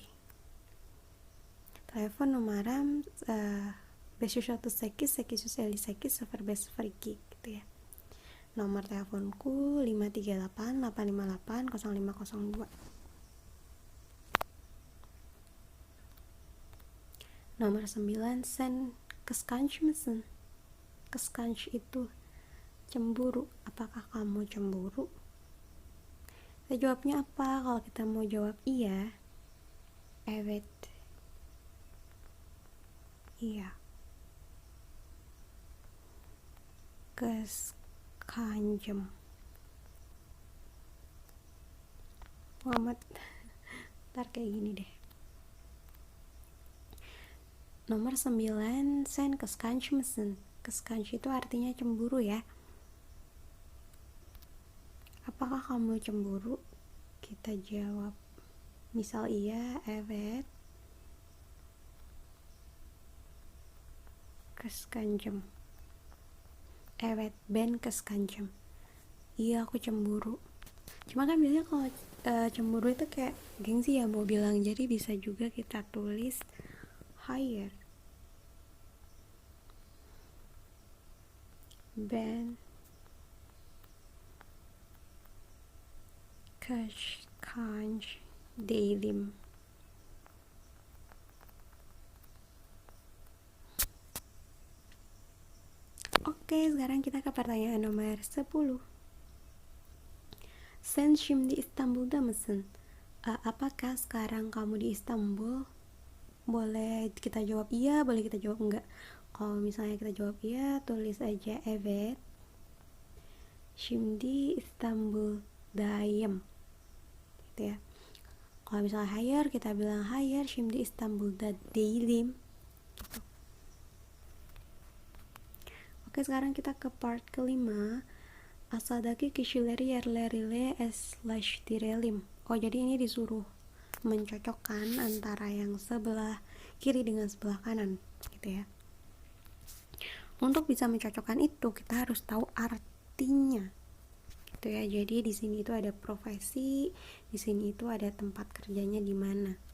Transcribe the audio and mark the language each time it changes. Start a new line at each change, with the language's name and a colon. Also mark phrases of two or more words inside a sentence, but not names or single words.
Turkish: Telepon numaram
Indonesian: 538 858 0502 gitu ya. Nomor teleponku 538 858 0502. Nomor 9,
Turkish: sen kıskanç mısın?
Indonesian: Kıskanç itu cemburu. Apakah kamu cemburu? Kita jawabnya apa? Kalau kita mau jawab iya, evet, iya.
Turkish: Kıskancım.
Indonesian: Muhammad, ntar kayak gini deh. Nomor 9,
Turkish: sen kıskanç mısın?
Indonesian: Kıskanç itu artinya cemburu ya. Apakah kamu cemburu? Kita jawab misal iya,
Turkish: evet, kıskancım. Evet, ben kıskancım.
Indonesian: Iya, aku cemburu. Cuma kan biasanya kalau cemburu itu kayak gengsi ya mau bilang, jadi bisa juga kita tulis
Turkish: hayır, ben kıskanç değilim.
Indonesian: Oke, sekarang kita ke pertanyaan nomor 10.
Turkish: Sen şimdi İstanbul'da mısın?
Indonesian: apakah sekarang kamu di Istanbul? Boleh kita jawab iya, boleh kita jawab enggak. Kalau misalnya kita jawab iya, tulis aja evet.
Turkish: Şimdi İstanbul'dayım.
Indonesian: Gitu ya. Kalau misalnya hayır, kita bilang
Turkish: hayır, şimdi İstanbul'da değilim.
Indonesian: Gitu. Oke, sekarang kita ke part kelima.
Turkish: Asadaki kişileri yerleriyle eşleştirelim.
Indonesian: Oh, jadi ini disuruh mencocokkan antara yang sebelah kiri dengan sebelah kanan, gitu ya. Untuk bisa mencocokkan itu, kita harus tahu artinya, gitu ya. Jadi di sini itu ada profesi, di sini itu ada tempat kerjanya di mana.